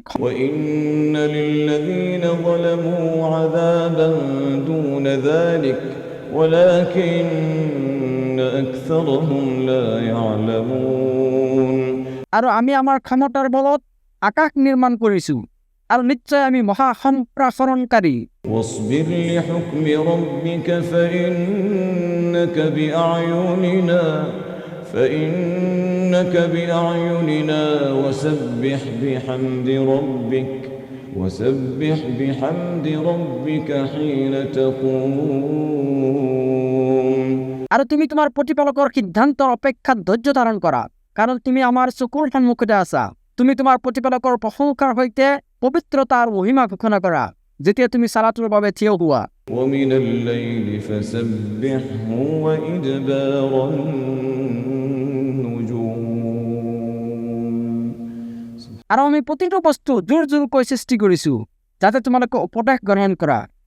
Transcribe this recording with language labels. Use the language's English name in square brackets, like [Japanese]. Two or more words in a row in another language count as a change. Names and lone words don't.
[Arabic] وإن للذين ظلموا عذابا دون ذلك ولكن أكثرهم لا يعلمون [Assamese] আৰু আমি আমাৰ ক্ষমতাৰ বলত আকাশ নিৰ্মাণ কৰিছো আৰু নিশ্চয় আমি মহা সম্প্ৰসাৰণকাৰী [Arabic] واصبر لحكم ربك فإنك بأعيننا وسبح بحمد ربك حين تقوم [Assamese] আৰু তুমি তোমাৰ প্ৰতিপালকৰ সিদ্ধান্তৰ অপেক্ষাত ধৈৰ্য ধাৰণ কৰা কাৰণ তুমি আমাৰ চকুৰ সন্মুখতে আছা তুমি তোমাৰ প্ৰতিপালকৰ প্ৰশংসাৰ সৈতে পবিত্ৰতা আৰু মহিমা ঘোষণা কৰা যেতিয়া তুমি সালাতৰ বাবে থিয় হোৱা [Arabic] ومن الليل فسبحه وإدبار النجوم [Assamese] আৰু আমি প্ৰতিটো বস্তু জোৰ জোৰকৈ সৃষ্টি কৰিছো যাতে তোমালোকে উপদেশ গ্ৰহণ কৰা